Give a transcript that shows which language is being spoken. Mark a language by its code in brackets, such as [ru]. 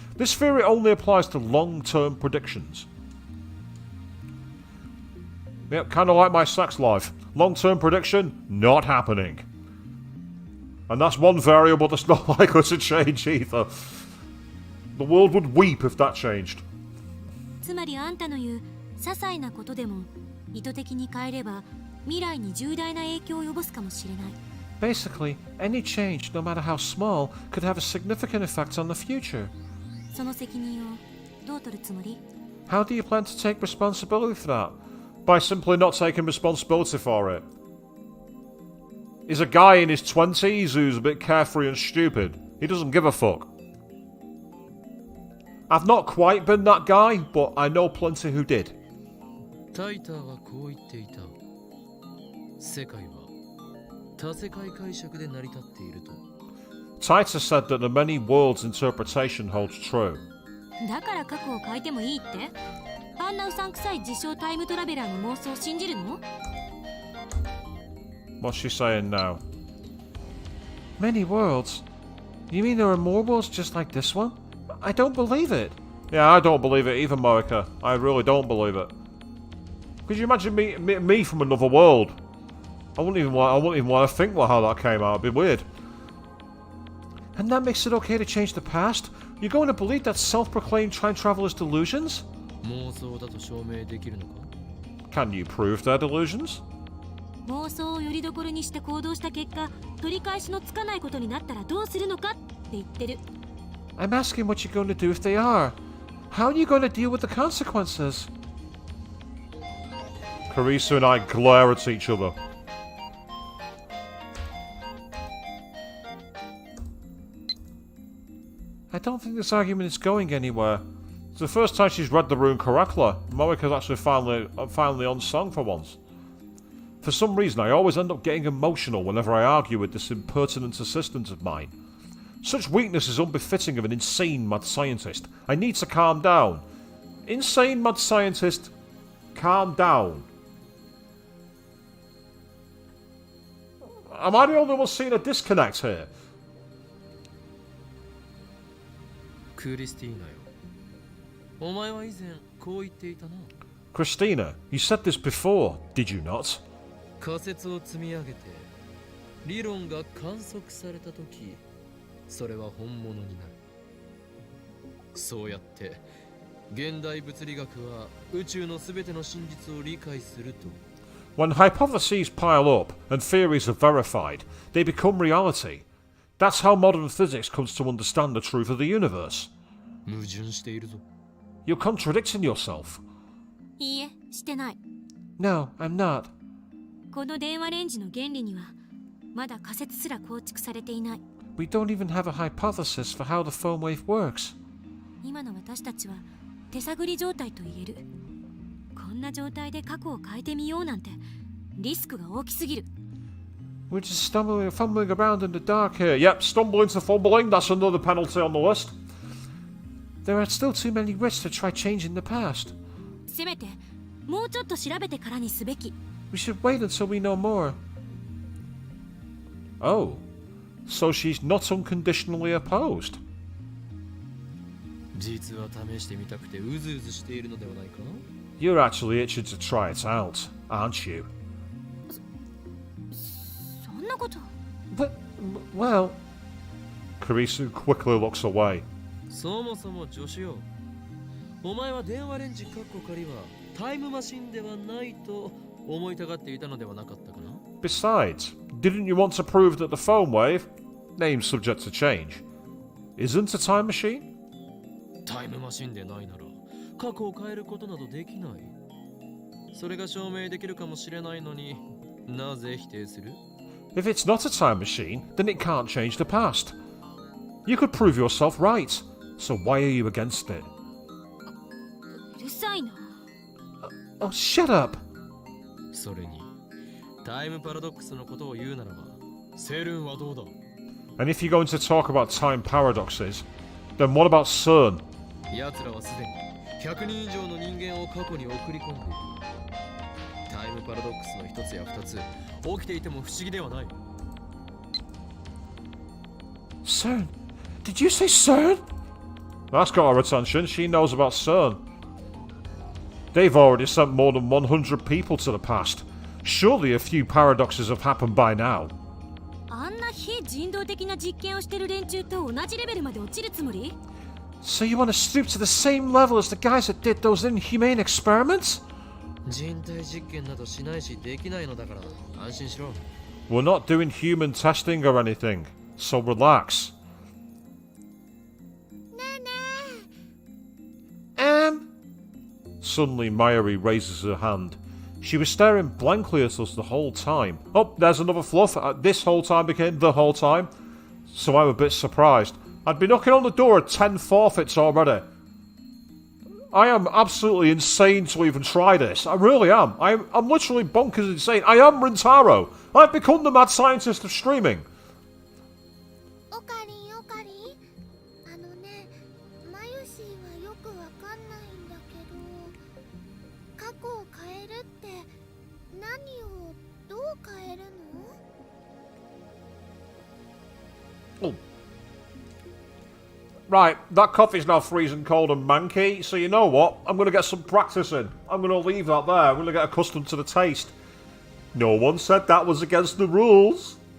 [en] This theory only applies to long-term predictions. Yep, kind of like my sex life. Long-term prediction, not happening. And that's one variable that's not likely to change either. The world would weep if that changed. [ja] つまりあんたの言う些細なことでも意図的に変えれば未来に重大な影響を及ぼすかもしれない。 [en] Basically, any change, no matter how small, could have a significant effect on the future. [ja] その責任をどう取るつもり？ [en] How do you plan to take responsibility for that? By simply not taking responsibility for it. He's a guy in his 20s who's a bit carefree and stupid. He doesn't give a fuck. I've not quite been that guy, but I know plenty who did. [ja] タイターはこう言っていた。世界は多世界解釈で成り立っていると。 [en] Titus said that the many worlds interpretation holds true. [ja] だから過去を変えてもいいって？あんなうさんくさい自称タイムトラベラーの妄想を信じるの？ [en] What's she saying now? Many worlds? You mean there are more worlds just like this one? I don't believe it. Yeah, I don't believe it either, Marika. I really don't believe it. Could you imagine me from another world? I wouldn't even want to think how that came out. It'd be weird. And that makes it okay to change the past? You're going to believe that self-proclaimed time travelers' delusions? [ja] 妄想だと証明できるのか？ [en] Can you prove their delusions? [ja] 妄想をよりどころにして行動した結果、取り返しのつかないことになったらどうするのかって言ってる。 [en] I'm asking what you're going to do if they are. How are you going to deal with the consequences? Carissa and I glare at each other. I don't think this argument is going anywhere. It's the first time she's read the rune correctly. Morika's actually finally on song for once. For some reason, I always end up getting emotional whenever I argue with this impertinent assistant of mine. Such weakness is unbefitting of an insane mad scientist. I need to calm down. Insane mad scientist, calm down. Am I the only one seeing a disconnect here? [ja] クリスティーナよ。お前は以前こう言っていたな。 [en] Christina, you said this before, did you not? [ja] 仮説を積み上げて理論が観測されたとき、それは本物になる。そうやって現代物理学は宇宙のすべての真実を理解すると。 [en] When hypotheses pile up and theories are verified, they become reality. That's how modern physics comes to understand the truth of the universe. [ja] 矛盾しているぞ。 [en] You're contradicting yourself. [ja] いいえ、してない。 [en] No, I'm not. [ja] この電話レンジの原理にはまだ仮説すら構築されていない。 [en] We don't even have a hypothesis for how the phone wave works. [ja] 今の私たちは手探り状態と言える。こんな状態で過去を変えてみようなんてリスクが大きすぎる。 [en] We're just fumbling around in the dark here. Yep, stumbling to fumbling, that's another penalty on the list. There are still too many risks to try changing the past. [ja] せめてもうちょっと調べてからにすべき。 [en] We should wait until we know more. Oh, so she's not unconditionally opposed. [ja] 実は試してみたくてうずうずしているのではないか？ [en] You're actually itching to try it out, aren't you? [ja] そんなこと。 [en] But, well... Karisu quickly looks away. [ja] そもそも助手よ。お前は電話レンジカッコ仮はタイムマシンではないと思いたがっていたのではなかったかな？ [en] Besides, didn't you want to prove that the phone wave, name subject to change, isn't a time machine? [ja] タイムマシンでないなら過去を変えることなどできない。それが証明できるかもしれないのになぜ否定する？ [en] If it's not a time machine, then it can't change the past. You could prove yourself right, so why are you against it? [ja] うるさいな。 [en] Oh, shut up! [ja] それにタイムパラドックスのことを言うならばセルンはどうだ？ [en] And if you're going to talk about time paradoxes, then what about CERN? [ja] 奴らはすでに100人以上の人間を過去に送り込んでいる。タイムパラドックスの一つや二つ起きていても不思議ではない。 [en] CERN? Did you say CERN? That's got her attention. She knows about CERN. They've already sent more than 100 people to the past. Surely a few paradoxes have happened by now. [ja] あんな非人道的な実験をしてる連中と同じレベルまで落ちるつもり？ [en] So you want to stoop to the same level as the guys that did those inhumane experiments? [ja] 人体実験などしないしできないのだから安心しろ。 [en] We're not doing human testing or anything, so relax. [ja] ねえね [en] Suddenly, Mayuri raises her hand. She was staring blankly at us the whole time. Oh, there's another fluff. This whole time became the whole time. So I'm a bit surprised. I'd be knocking on the door at 10 forfeits already. I am absolutely insane to even try this. I really am. I'm literally bonkers insane. I am Rintaro. I've become the mad scientist of streaming. [ja] えオカリンオカリン、あのね、マユシーはよくわかんないんだけど、過去を変えるって何をどう変えるの？ [en] Oh. Right, that coffee's now freezing cold and manky, so you know what? I'm going to get some practice in. I'm going to leave that there. I'm going to get accustomed to the taste. No one said that was against the rules.